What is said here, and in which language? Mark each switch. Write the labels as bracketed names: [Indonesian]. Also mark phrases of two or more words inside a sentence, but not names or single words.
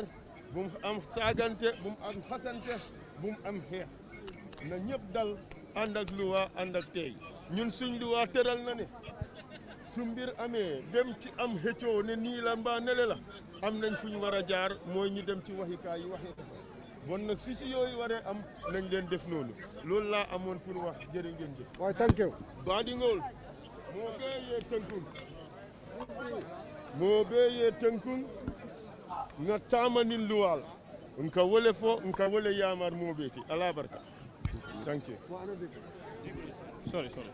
[Wolof] bu mu am saagante bu mu am xasante bu mu am xeex na ñëpp dal ànd ak luwaa ànd ak tey ñun suñ luwaa tëral na ne su mbir amee dem ci am xëccoo ne nii la mbaa nele la am nañ fu ñu war a jaar mooy ñu dem ci waxikaay yi waxee bon nag si yooyu waree am nañ leen def noonu loolu laa amoon pour wax jërë ngeen jëf. [English] waaye thank you. [Mandingo] baadiŋol moo bee yee tënkun nga taamanin luwaal nka wole fo nka wole yaamar moo beeti ala barka [English] thank you. sorry.